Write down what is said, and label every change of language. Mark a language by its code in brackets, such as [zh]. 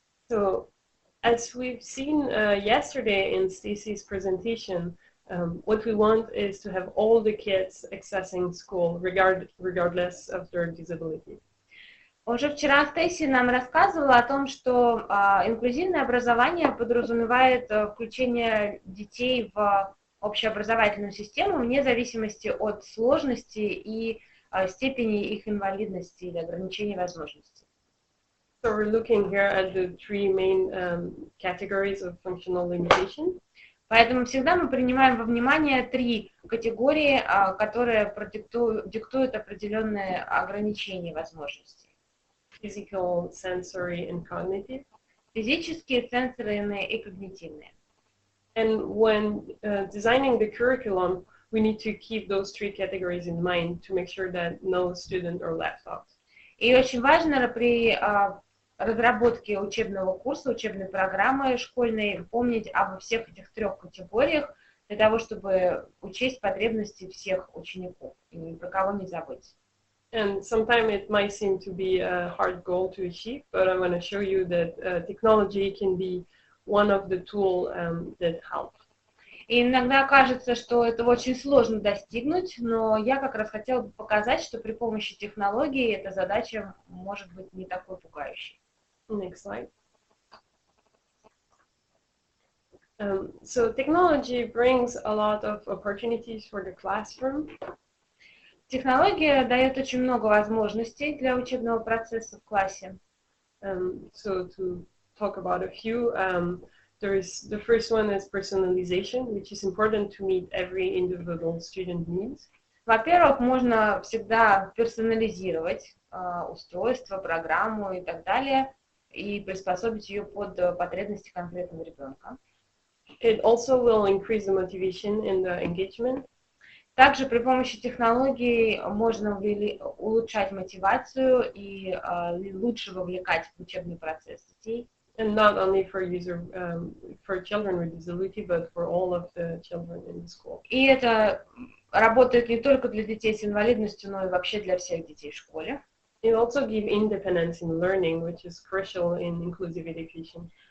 [en] So, as we've seen yesterday in Stacey's presentation, what we want is to have all the kids accessing school regardless of their disability. [ru] Уже вчера Стейси нам рассказывала о том, что инклюзивное образование подразумевает включение детей в общеобразовательную систему вне зависимости от сложности и степени их инвалидности или ограничений возможностей. [en] So we're looking here at the three main categories of functional limitation. [ru] Поэтому всегда мы принимаем во внимание три категории, которые диктуют определенные ограничения возможностей. [en] Physical, sensory, and cognitive. [ru] Физические, сенсорные и когнитивные. [en] And when designing the curriculum, we need to keep those three categories in mind to make sure that no student are left out. [ru] И очень важно при разработке учебного курса, учебной программы школьной помнить обо всех этих трех категориях для того, чтобы учесть потребности всех учеников и ни про кого не забыть. [en] And sometimes it might seem to be a hard goal to achieve, but I'm going to show you that technology can be one of the tools that help. [ru] И иногда кажется, что это очень сложно достигнуть, но я как раз хотела бы показать, что при помощи технологий эта задача может быть не такой пугающей. [en] Next slide. So technology brings a lot of opportunities for the classroom. [ru] Технология дает очень много возможностей для учебного процесса в классе. [en] So to talk about a few, the first one is personalization, which is important to meet every individual student needs. [ru] Во-первых, можно всегда персонализировать устройство, программу и так далее, и приспособить ее под потребности конкретного ребенка. [en] It also will increase the motivation and the engagement. [ru] Также при помощи технологий можно улучшать мотивацию и лучше вовлекать в учебный процесс детей. [en] And not only for for children with disability, but for all of the children in the school. [ru] И это работает не только для детей с инвалидностью, но и вообще для всех детей в школе. [en] It also gives independence in learning, which is crucial in inclusive education.